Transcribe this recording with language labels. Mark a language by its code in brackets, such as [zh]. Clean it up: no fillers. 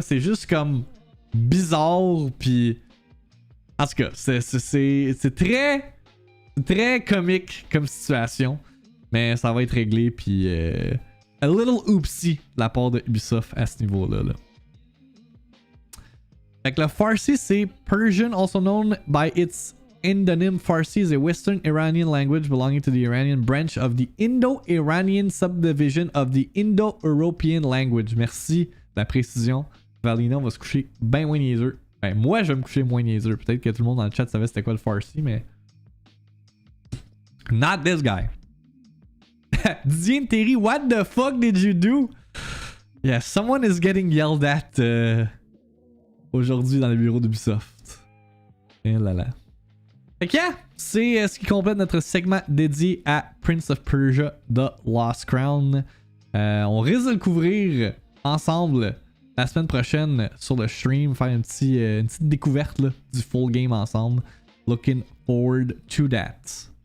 [fr] C'est juste comme bizarre, puis en tout cas, c'est très comique comme situation, mais ça va être réglé, puis [en] a little oopsie [fr] de la part de Ubisoft à ce niveau-là. Là. Fait que le Farsi, c'est Persian, [en] also known by its endonym. Farsi is a Western Iranian language belonging to the Iranian branch of the Indo-Iranian subdivision of the Indo-European language. [fr] Merci de la précision. Valina va se coucher bien moins niaiseux. Ben, moi, je vais me coucher moins niaiseux. Peut-être que tout le monde dans le chat savait c'était quoi le Farsi, mais... [en] Not this guy. Didier Terry, what the fuck did you do? Yeah, someone is getting yelled at [fr] aujourd'hui dans le bureau d'Ubisoft. Et là là. Fait que yeah, c'est ce qui complète notre segment dédié à Prince of Persia The Lost Crown. On risque de le couvrir ensemble la semaine prochaine sur le stream, faire une petite découverte là, du full game ensemble. [en] Looking forward to that.